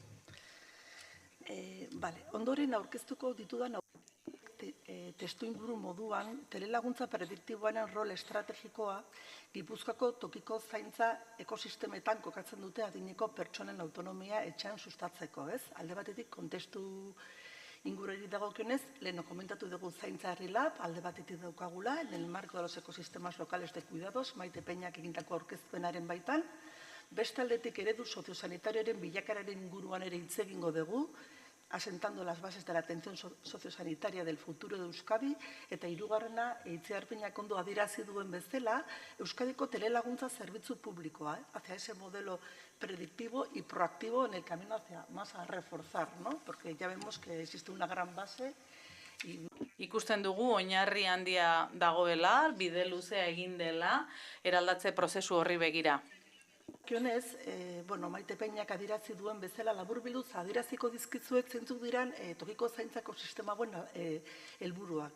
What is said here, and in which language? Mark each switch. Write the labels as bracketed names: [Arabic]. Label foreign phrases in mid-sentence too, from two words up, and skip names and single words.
[Basque] Ondoren aurkeztuko ditudan testuinguru moduan, telelaguntza prediktiboaren rol estrategikoa Gipuzkoako tokiko zaintza ekosistemetan kokatzen dute adineko pertsonen autonomia etxean sustatzeko, ez? Alde batetik kontestu ingurari dagokionez, leheno komentatu dugu zaintza herri lab, alde batetik daukagula, [Spanish] en el marco de los ecosistemas locales de cuidados, [Basque] Maite Peñak egindako aurkezpenaren baitan, beste aldetik eredu soziosanitarioaren bilakararen inguruan ere hitz egingo dugu, [Spanish] asentando las bases de la atención sociosanitaria del futuro de Euskadi, [Basque] eta hirugarrena, Itziar Peñak ondo adierazi duen bezala, Euskadiko telelaguntza zerbitzu publikoa, [Spanish] hacia ese modelo predictivo y proactivo en el camino hacia más a reforzar, ¿no? Porque ya vemos que existe una gran base. [Basque] Ikusten dugu oinarri handia dagoela, bide luzea egin dela, eraldatze prozesu horri begira. Kionez, Maite Peñak adierazi duen bezala laburbilduz adieraziko dizkizuet zeintzuk diran tokiko zaintzako sistema helburuak.